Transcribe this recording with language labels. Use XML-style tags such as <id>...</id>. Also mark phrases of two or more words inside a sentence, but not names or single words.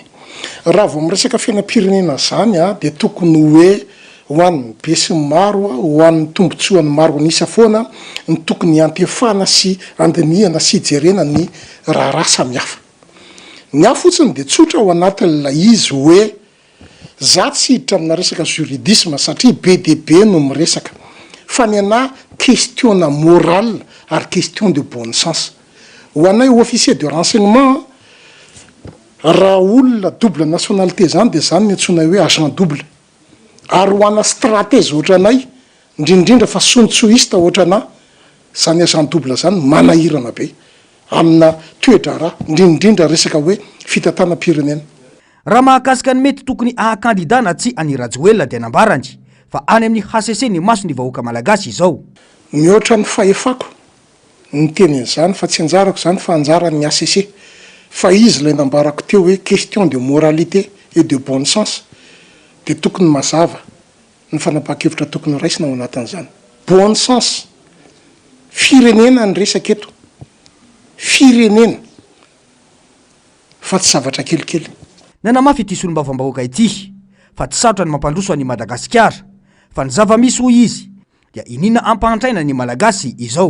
<mg>Raha vao miresaka fiainam-pirenena zany dia tokony hoe ho an'ny be sy maro ho an'ny tombotsoan'ny maro anisa foana ny tokony antefana sy andinihana sy hijerena ny raharaha samihafa. Ny hafa fotsiny dia tsotra ao anatin'ilay izy hoe za tsy hiditra amina resaka juridisme satria be dia be no miresaka fa ny ana</mg> <fr>question morale</fr> <mg>ary</mg> <fr>question de bon sens.</fr> <mg>Ho anay</mg> <fr>officier de renseignement</fr> <mg>raha olona</mg> <fr>double nationalité</fr> <mg>zany dia zany ny antsoina hoe</mg> <fr>agent double.</fr> <mg>Ary ho ana stratège ohatra anay indrindrindra fa sontsoista ohatra ana zany</mg> <fr>agent double</fr> <mg>zany manahirana be amina toedrara indrindrindra resaka hoe fitantanam-pirenena. Raha mahakasika ny mety tokony ahakandida na tsy any Rajoelina dia nambarany fa any amin'ny HCC ny maso ny vahoaka malagasy izao. Mihoatra ny fahefako ny tenin'izany fa tsy anjarako zany fa anjaran'ny HCC fa izy ilay nambarako teo hoe</mg> <fr>question de moralité et de bon sens</fr> <mg>dia tokony mazava ny fanapahan-kevitra tokony raisina ao anatin'izany.</mg> <fr>Bon sens</fr> <mg>firenena ny resaka eto, firenena fa tsy zavatra kelikely. Nanamafy ity solombavambahoaka ity fa tsy sarotra ny mampandroso any Madagasikara fa ny zava-misy hoy izy dia inina ampahantraina ny malagasy izao.</mg>